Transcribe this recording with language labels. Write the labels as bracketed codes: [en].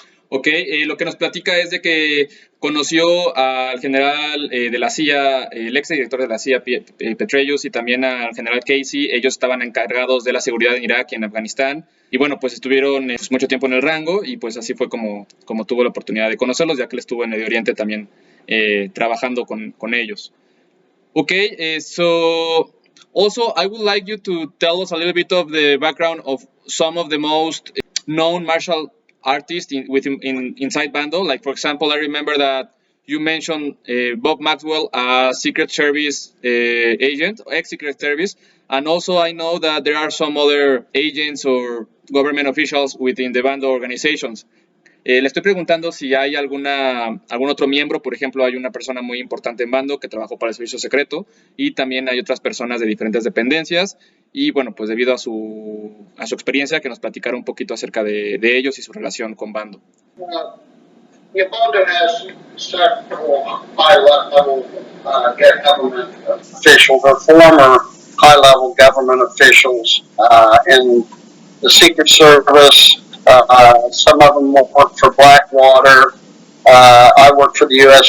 [es] Ok, lo que nos platica es de que conoció al general de la CIA, el exdirector de la CIA, Petraeus, y también al general Casey. Ellos estaban encargados de la seguridad en Irak y en Afganistán. Y bueno, pues estuvieron mucho tiempo en el rango y pues así fue como tuvo la oportunidad de conocerlos, ya que él estuvo en Medio Oriente también trabajando con ellos. [en] Ok, so also I would like you to tell us a little bit of the background of some of the most known martial artists inside Bando. Like, for example, I remember that you mentioned Bob Maxwell, a Secret Service agent, ex-Secret Service, and also I know that there are some other agents or government officials within the Bando organizations. [es] Le estoy preguntando si hay algún otro miembro, por ejemplo, hay una persona muy importante en Bando que trabajó para el servicio secreto y también hay otras personas de diferentes dependencias y bueno, pues debido a su experiencia que nos platicara un poquito acerca de ellos y su relación con Bando. [en] Bando has several high-level government officials or former high-level government officials in the Secret Service. Some of them work for Blackwater. I worked for the U.S.